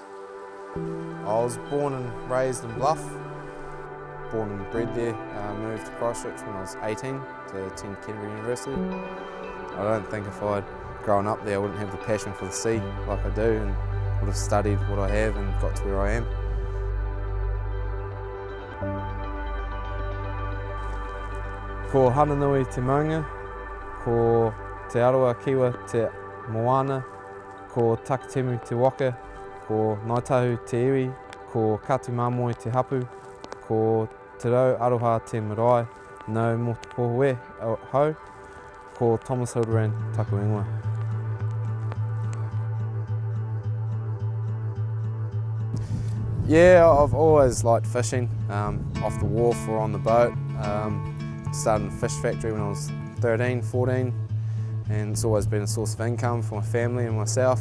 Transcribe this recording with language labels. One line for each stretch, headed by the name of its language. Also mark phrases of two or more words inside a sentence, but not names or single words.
English: I was born and raised in Bluff, born and bred there, moved to Christchurch when I was 18 to attend Canterbury University. I don't think if I'd grown up there I wouldn't have the passion for the sea like I do and would have studied what I have and got to where I am.
Māori: Ko Hananui te maunga, ko te aroa kiwa te moana, ko takitemu te waka, ko Ngāi Tahu te iwi, ko katu mamoi te hapu, ko te rau aroha te marae, no mo te pohoe hau, ko Thomas Hildebrand taku ingoa.
English: Yeah, I've always liked fishing, off the wharf or on the boat. Started in a fish factory when I was 13, 14, and it's always been a source of income for my family and myself.